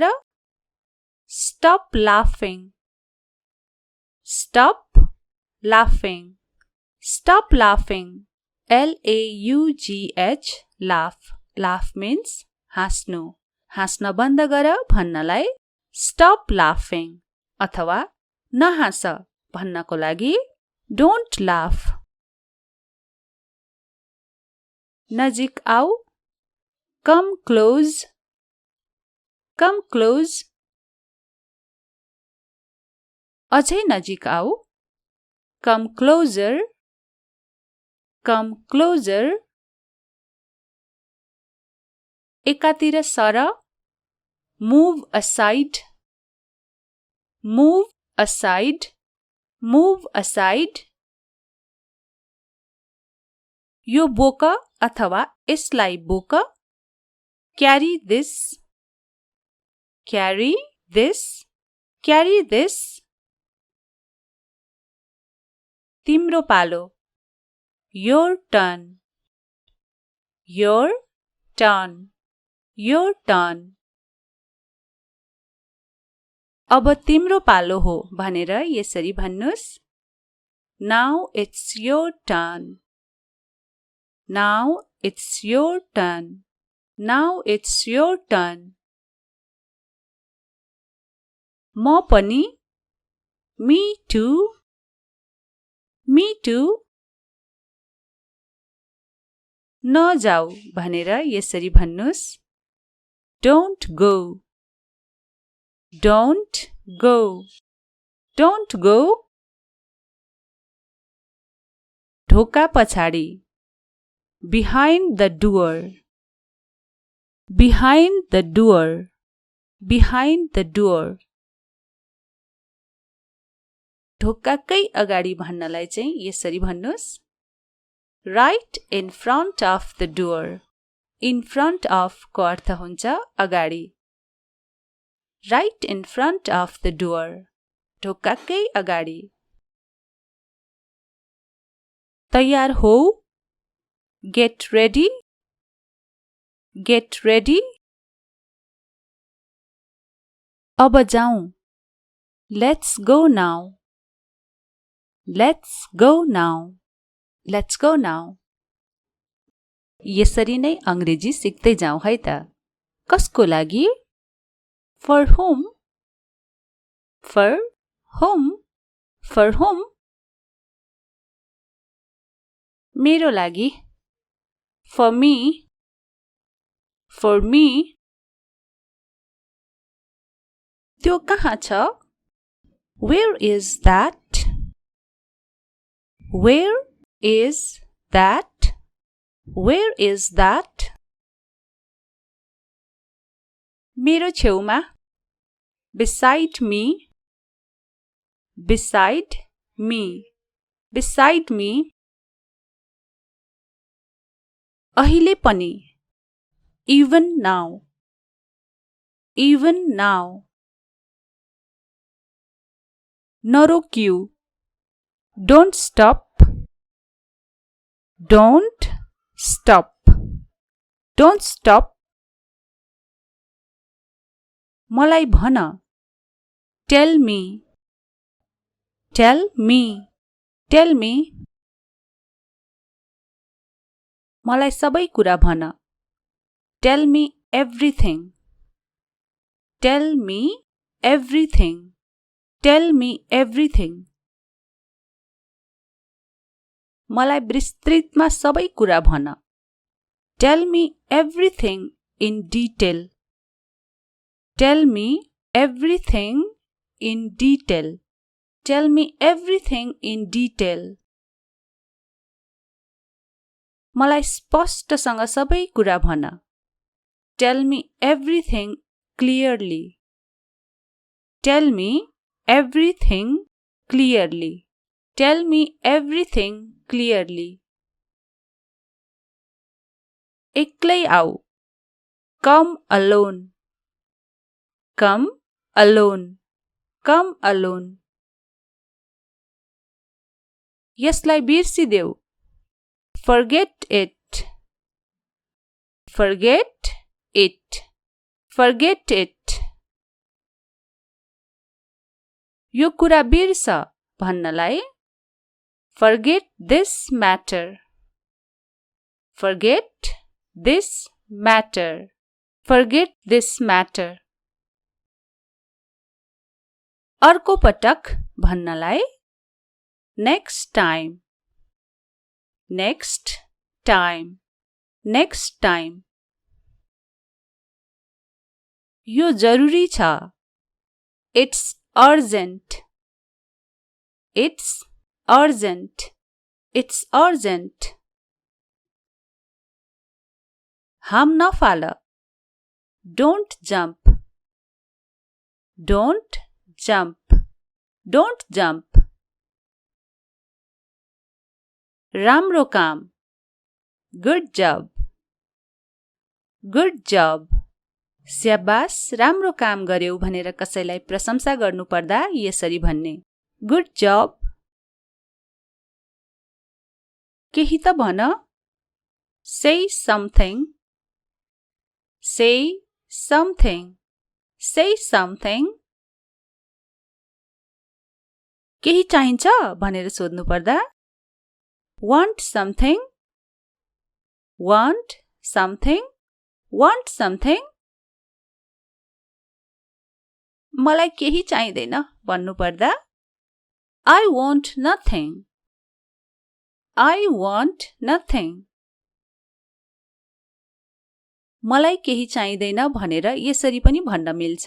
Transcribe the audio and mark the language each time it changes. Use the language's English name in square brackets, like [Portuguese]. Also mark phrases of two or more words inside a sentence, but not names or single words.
[English] Stop laughing. Stop laughing. Stop laughing. L-A-U-G-H. Laugh. Laugh means [Nepali] हाँस्नु. हाँस्न बन्द गर भन्नलाई [English] stop laughing [Nepali] अथवा नहाँस भन्नको लागि [English] don't laugh. [Nepali] नजिक आऊ. [English] Come close. Come close. [Nepali] अझै नजिक आऊ. [English] Come closer. Come closer. [Nepali] एकातिर सर. [English] Move aside. Move aside. Move aside. [Nepali] यो बोक अथवा यसलाई बोक. [English] Carry this. Carry this. Carry this. [Nepali] तिम्रो पालो. [English] Your turn. Your turn. Your turn. [Nepali] अब तिम्रो पालो हो भनेर यसरी भन्नुस्. [English] Now it's your turn. Now it's your turn. Now it's your turn. [Nepali] म पनि. [English] Me too. Me too. [Nepali] नजाऊ भनेर यसरी भन्नुस्. [English] Don't go. Don't go. Don't go. [Nepali] ढोका पछाडि. [English] Behind the door. Behind the door. Behind the door. [Nepali] ढोकाकै अगाडि भन्नलाई चाहिँ यसरी भन्नुस्. [English] Right in front of the door. In front of [Nepali] को अर्थ हुन्छ अगाडि. [English] Right in front of the door. [Nepali] ढोकाकै अगाडि. तयार हो. [English] Get ready. Get ready. [Nepali] अब जाऊँ. [English] Let's go now. Let's go now. Let's go now. [Nepali] यसरी नै अंग्रेजी सिक्दै जाऊ है त. कसको लागि? [English] For whom? For whom? For whom? [Nepali] मेरो लागि. [English] For me. For me. [Nepali] त्यो कहाँ छ? [English] Where is that? Where is that? Where is that? [Nepali] मेरो छेउमा. [English] Beside me. Beside me. Beside me. [Nepali] अहिले पनि. [English] Even now. Even now. [Nepali] नरोकिऊ. [English] Don't stop. Don't stop. Don't stop. [Nepali] मलाई भन. [English] Tell me. Tell me. Tell me. [Nepali] मलाई सबै कुरा भन. [English] Tell me everything. Tell me everything. Tell me everything. [Nepali] मलाई विस्तृतमा सबै कुरा भन. [English] Tell me everything in detail. Tell me everything in detail. Tell me everything in detail. [Nepali] मलाई स्पष्टसँग सबै कुरा भन. [English] Tell me everything clearly. Tell me everything clearly. Tell me everything clearly. [Nepali] एक्लै आऊ. [English] Come alone. Come alone. Come alone. [Nepali] यसलाई बिर्सिदेऊ. [English] Forget it. Forget it. Forget it. [Nepali] यो कुरा बिर्स भन्नलाई [English] Forget this matter. Forget this matter. Forget this matter. [Nepali] अर्को पटक भन्नलाई [English] Next time. Next time. Next time. [Nepali] यो जरुरी छ. [English] It's urgent. It's urgent. It's urgent. [Nepali] हाम नफाल. [English] Don't jump. Don't jump. Don't jump. [Nepali] राम्रो काम. [English] Good job. Good job. [Nepali] स्याबास, राम्रो काम गर्यौ भनेर कसैलाई प्रशंसा गर्नुपर्दा यसरी भन्ने. [English] Good job. [Nepali] केही त भन. [English] Say something. Say something. Say something. [Nepali] केही चाहिन्छ भनेर सोध्नुपर्दा [English] Want something. Want something. Want something. [Nepali] मलाई केही चाहिँदैन भन्नुपर्दा [English] I want nothing. I want nothing. [Nepali] मलाई केही चाहिँदैन भनेर यसरी पनि भन्न मिल्छ.